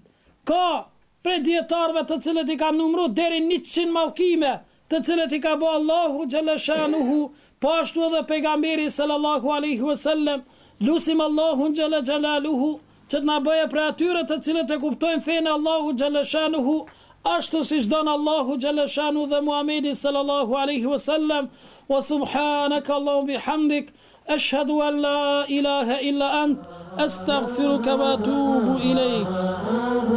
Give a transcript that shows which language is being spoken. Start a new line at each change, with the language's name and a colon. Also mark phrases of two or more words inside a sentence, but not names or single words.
Albanian: Ka prej dietarëve të cilët i kam numëruar deri 100 mallkime të cilët i ka bo Allahu xhaleshanuhu, po ashtu edhe pejgamberi
Arabic: صلى الله عليه وسلم.
Albanian: Lusim Allahun
Arabic: جل جلاله
Albanian: që të na bëjë për atyre të cilët e kuptojnë fenë Allahu xhaleshanuhu ashtu siç don Allahu xhaleshanu dhe Muhamedi
Arabic: صلى الله عليه وسلم. وسبحانك اللهم وبحمدك أشهد أن لا إله إلا أنت أستغفرك وأتوب إليك.